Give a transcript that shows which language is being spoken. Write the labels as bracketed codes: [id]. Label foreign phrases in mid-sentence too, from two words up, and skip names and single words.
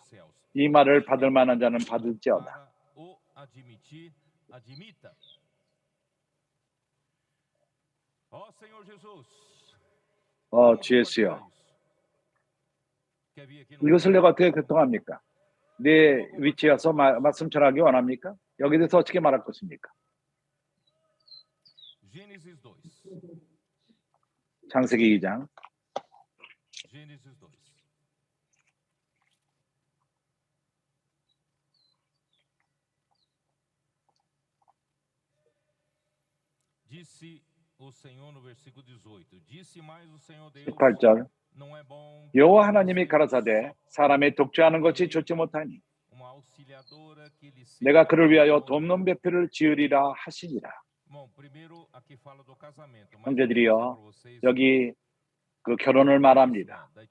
[ko] 이 말을 받을 만한 자는 받을지어다. 주 예수여, 이것을 내가 어떻게 교통합니까? 내 위치에 와서 말씀 전하기 원합니까? 여기에 대해서 어떻게 말할 것입니까? 창세기 2장. [pt] Disse o Senhor no versículo 18. Disse mais o Senhor Deus. [ko] 18절. 여호와 하나님이 가라사대 사람의 독주하는 것이 좋지 못하니 내가 그를 위하여 돕는 배필을 지으리라 하시니라. 형제들이여, 여기 그 결혼을 말합니다.